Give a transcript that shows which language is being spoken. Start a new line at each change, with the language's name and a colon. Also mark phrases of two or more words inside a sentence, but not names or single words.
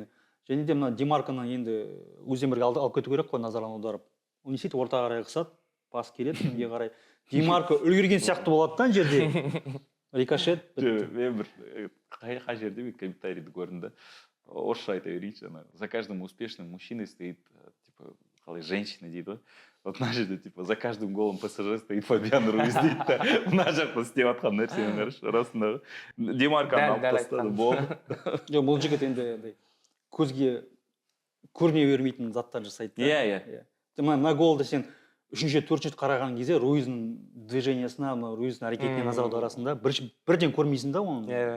Kazakh: Және де мына Демарканы енді өзен бірге алып кету керек қой, назардан аударып. Ол не істейді, ортаға қарай қысады, пас келеді, кімге қарай. Демарко үлгерген сияқты болады да жерде. Рикошет. Мен бір қай жерде мен комментарийді көрдім да. Орысша айта берейінші,
Russian: за каждым успешным мужчиной стоит, типа, қалай, женщина
Kazakh: дейді ғой. Вот мына жерде,
Russian: типа, за каждым голом ПСЖ стоит Фабиан Руиз
Kazakh: дейді да. Мына жақта істеп жатқан нәрсені қарашы, расында. Демарканы алып тастады, болды. Жоқ, бұл жігіт енді көзге көріне бермейтін заттар жасайды. Иә. Мына голды сен 3-4 қараған кезде Руиздің движениясына, Руиздің әрекетіне назар аударасың да, бірден көрмейсің да оны.